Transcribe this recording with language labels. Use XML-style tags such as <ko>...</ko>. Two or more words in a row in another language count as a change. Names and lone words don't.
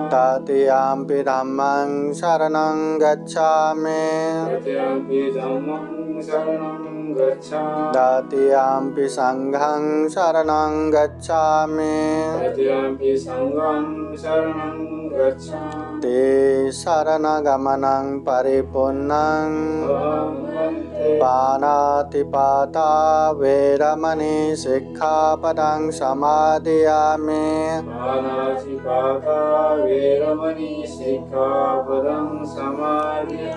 <pi>तृतीयम्पि धम्मं शरणं गच्छामि तृतीयम्पि धम्मं शरणं गच्छामि तृतीयम्पि संघं शरणं गच्छामि तृतीयम्पि सङ्घं शरणं गच्छामि ते शरणगमनं परिपूर्णं अहं वन्दे पाणातिपाता वेरमणि सिक्खापदं समादयामि पानातिपाता वेरमणि सिक्खापदं समादयामि</pi>